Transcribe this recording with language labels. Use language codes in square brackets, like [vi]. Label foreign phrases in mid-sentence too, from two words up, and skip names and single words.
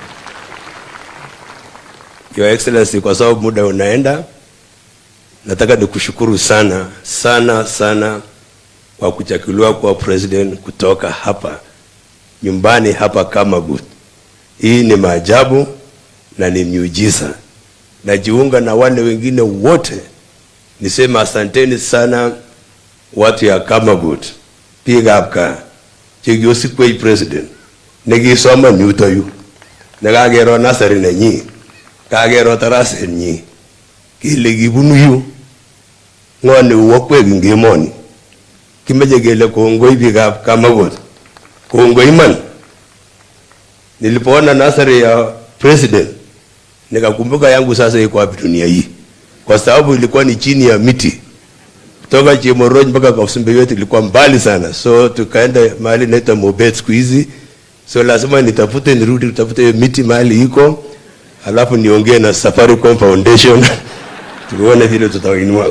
[en] Your Excellency, [sw] kwa sababu muda unaenda, nataka nikushukuru sana sana sana kwa kuchaguliwa kwa president kutoka hapa nyumbani hapa Kamagut. Hii ni maajabu na ni miujiza. Najiunga na wale wengine wote nisema asanteni sana watu ya Kamagut. [kln] Piga apka chigyosi kwa president negisoma nyuto yu negagero nasari nenyi kagero tarase nyi kile kibunu yu ngone wokwek ngemoni kimeje kele kongoi bikap Kamagot kongoi man. [sw] Nilipoona nasari ya president nikakumbuka yangu sasa iko wapi dunia hii, kwa sababu ilikuwa ni chini ya miti kutoka Chemoroj mpaka Kausimbe yote ilikuwa mbali sana, so tukaenda mahali naita Mobet siku hizi, so lazima nitafute nirudi tutafute miti mahali iko, alafu niongee na Safaricom Foundation tuone vile tutainua.